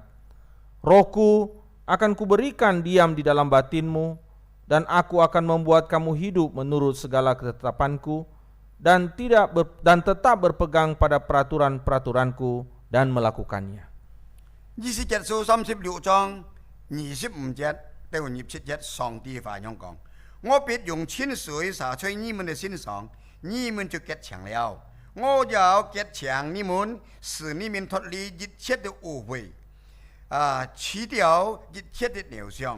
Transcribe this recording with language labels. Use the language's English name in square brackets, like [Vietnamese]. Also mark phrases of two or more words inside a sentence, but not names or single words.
[Indonesian] Rohku akan kuberikan diam di dalam batinmu, dan aku akan membuat kamu hidup menurut segala ketetapanku, dan tetap berpegang pada peraturan-peraturanku dan melakukannya. [Chinese] 以斯結書36章25節到27節，上帝話樣講：我必用清水灑在你們的身上，你們就潔淨了。我要潔淨你們，使你們脫離一切的污穢，除掉一切的孽障。